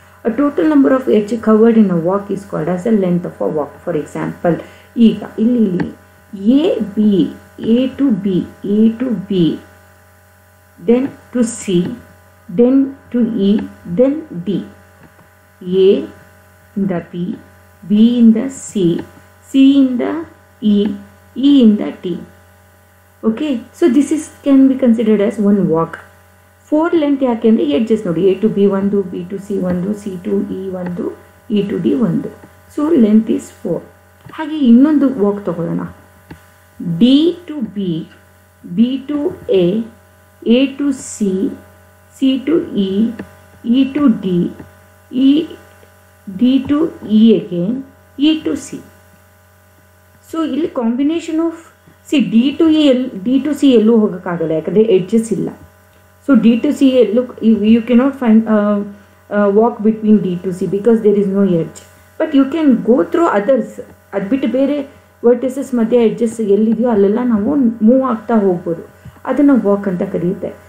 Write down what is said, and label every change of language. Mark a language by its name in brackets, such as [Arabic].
[English] A total number of edge covered in a walk is called as a length of a walk. For example, [Kannada] ಈಗ ಇಲ್ಲಿ [English] A B, A to B, A to B, then to C, then to E, then D. A in the B, B in the C, C in the E, E in the T. Okay, so this is can be considered as one walk. 4 length [Kannada] ಯಾಕೆ ಅಂದರೆ edges ನೋಡಿ, [English] A to B ಒಂದು, B to C ಒಂದು, C to E ಒಂದು, E to D ಒಂದು. So length is 4. [Kannada] ಹಾಗೆ ಇನ್ನೊಂದು walk ತಗೊಳ್ಳೋಣ, [English] D to B, B to A to C, C to E, E to D, D to E again, E to C. [Kannada] So ಇಲ್ಲಿ combination of D to C ಎಲ್ಲೂ ಹೋಗೋಕ್ಕಾಗಲ್ಲ, ಯಾಕಂದರೆ edges ಇಲ್ಲ. [English] So D to C ಎಲ್ಲೂ you cannot find walk between D to C because there is no edge, but you can go through others. [Kannada] ಅದು ಬಿಟ್ಟು ಬೇರೆ vertices ಮಧ್ಯೆ ಎಡ್ಜಸ್ ಎಲ್ಲಿದೆಯೋ ಅಲ್ಲೆಲ್ಲ ನಾವು ಮೂವ್ ಆಗ್ತಾ ಹೋಗ್ಬೋದು, ಅದನ್ನು ವಾಕ್ ಅಂತ ಕರೆಯುತ್ತೆ.